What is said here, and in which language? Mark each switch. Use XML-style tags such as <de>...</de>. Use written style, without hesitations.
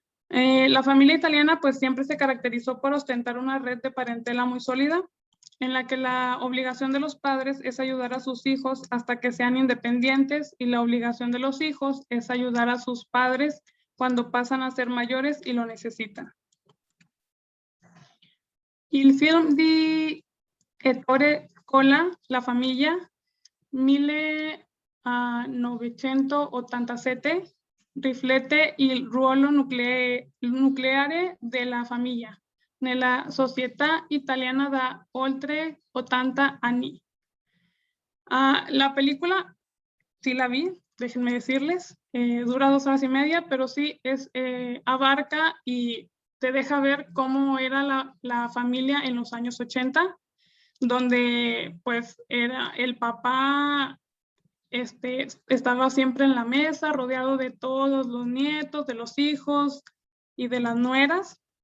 <es>La familia italiana pues siempre se caracterizó por ostentar una red de parentela muy sólida, en la que la obligación de los padres es ayudar a sus hijos hasta que sean independientes y la obligación de los hijos es ayudar a sus padres cuando pasan a ser mayores y lo necesitan.</es> <it>Il film di Ettore Scola, La famiglia, 1987, riflette il ruolo nucleare della famiglia nella società italiana da oltre 80 anni.</it> <es>La película, sí la vi, déjenme decirles, dura 2 horas y media, pero sí abarca y te deja ver cómo era la familia en los años 80, donde pues era el papá, estaba siempre en la mesa, rodeado de todos los nietos, de los hijos y de las nueras.</es>